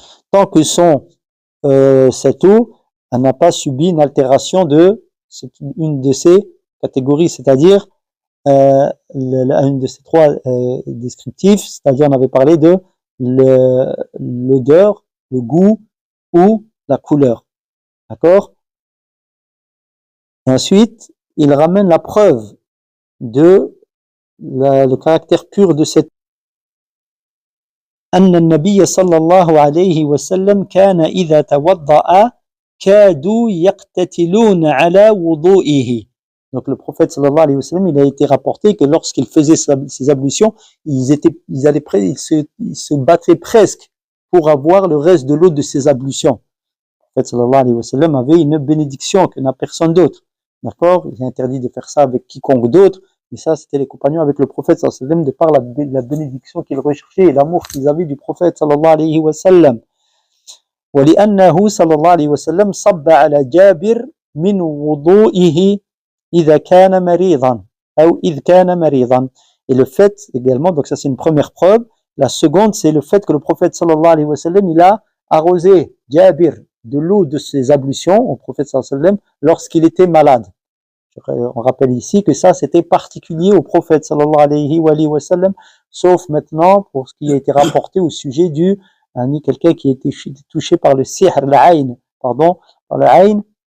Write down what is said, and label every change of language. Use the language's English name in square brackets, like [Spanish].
[French] Tant que cette eau, elle n'a pas subi une altération une de ces catégories, c'est-à-dire une de ces trois descriptifs, c'est-à-dire on avait parlé de l'odeur, le goût ou la couleur. D'accord? Ensuite, il ramène la preuve de le caractère pur de cette [Arabic] أن النبي صلى الله عليه وسلم كان إذا توضأ كادوا يقتتلون على وضوئه. [French] Donc le prophète sallallahu alayhi wa sallam, il a été rapporté que lorsqu'il faisait ses ablutions, ils se battaient presque pour avoir le reste de l'eau de ses ablutions. Le prophète sallallahu alayhi wa sallam avait une bénédiction que n'a personne d'autre. D'accord? Il est interdit de faire ça avec quiconque d'autre. Mais ça, c'était les compagnons avec le prophète sallallahu alayhi wa sallam, de par la bénédiction qu'ils recherchaient et l'amour qu'ils avaient du prophète sallallahu alayhi wa sallam. [Arabic] ولأنه صلى الله عليه وسلم صب على جابر من وضوئه إذا كان مريضا أو إذ كان مريضا. [French] Et le fait également, donc ça c'est une première preuve. La seconde, c'est le fait que le prophète sallallahu alayhi wa sallam, il a arrosé Jabir de l'eau de ses ablutions au prophète sallallahu alayhi wa sallam lorsqu'il était malade. On rappelle ici que ça c'était particulier au prophète sallallahu alayhi wa sallam, sauf maintenant pour ce qui a été rapporté au sujet du quelqu'un qui a été touché par le sihr, l'Aïn, pardon, par l'Aïn.